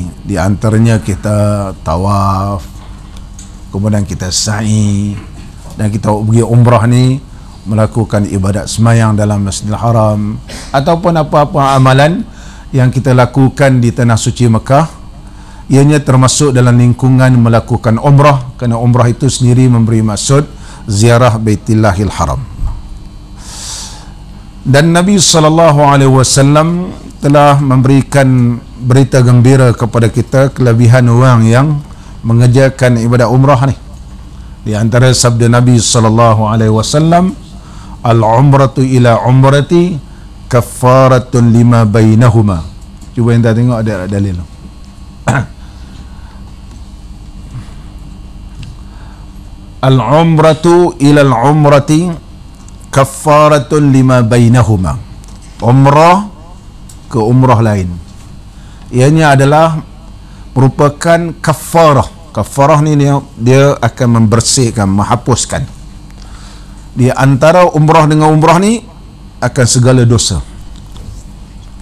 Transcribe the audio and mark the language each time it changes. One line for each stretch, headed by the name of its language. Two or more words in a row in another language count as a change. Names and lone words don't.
Malay: Di antaranya kita tawaf, kemudian kita sa'i, dan kita pergi umrah ni melakukan ibadat semayang dalam Masjidil Haram, ataupun apa-apa amalan yang kita lakukan di tanah suci Mekah, ianya termasuk dalam lingkungan melakukan umrah, kerana umrah itu sendiri memberi maksud ziarah Baitillahil Haram. Dan Nabi SAW telah memberikan berita gembira kepada kita kelebihan orang yang mengerjakan ibadat umrah ni. Di antara sabda Nabi SAW,
Arabic: العمرة إلى العمرة كفارة لما بينهما.
Malay: Cuba anda tengok ada dalil.
Arabic: العمرة إلى العمرة كفارة لما بينهما.
Malay: Umrah ke umrah lain, ianya adalah merupakan kafarah. Kafarah ni dia akan membersihkan, menghapuskan di antara umrah dengan umrah ni akan segala dosa.